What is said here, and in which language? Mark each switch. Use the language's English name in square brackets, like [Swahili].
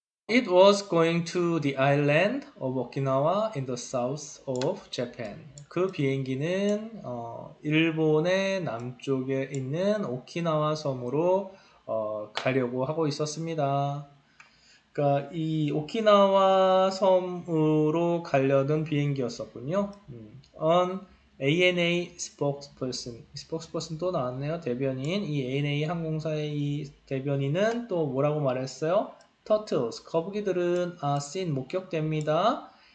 [English] It was going to the island of Okinawa in the south of Japan. [Korean] 그 비행기는 일본의 남쪽에 있는 오키나와 섬으로 가려고 하고 있었습니다. 그러니까 이 오키나와 섬으로 가려던 비행기였었군요. [English] On ANA spokesperson [Korean] 또 나왔네요. 대변인. 이 ANA 항공사의 이 대변인은 또 뭐라고 말했어요? Turtles, 거북이들은 seen, 목격됩니다.